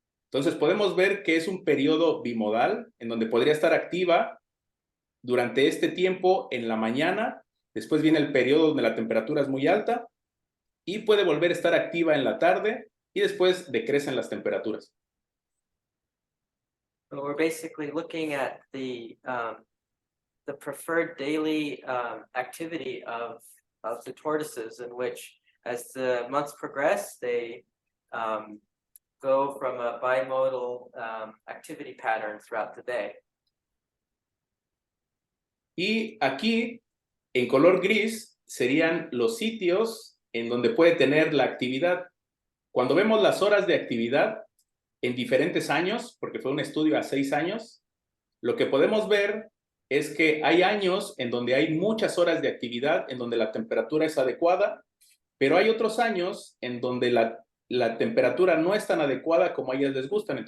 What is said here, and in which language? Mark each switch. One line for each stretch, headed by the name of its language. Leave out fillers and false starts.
Spanish: Entonces podemos ver que es un periodo bimodal, en donde podría estar activa durante este tiempo en la mañana, después viene el periodo donde la temperatura es muy alta, y puede volver a estar activa en la tarde, y después decrecen las temperaturas.
English: So we're basically looking at the preferred daily activity of the tortoises, in which, as the months progress, they go from a bimodal activity pattern throughout the day.
Spanish: Y aquí, en color gris, serían los sitios en donde puede tener la actividad. Cuando vemos las horas de actividad en diferentes años, porque fue un estudio a 6 años, lo que podemos ver es que hay años en donde hay muchas horas de actividad, en donde la temperatura es adecuada, pero hay otros años en donde la temperatura no es tan adecuada como a ellas les gustan.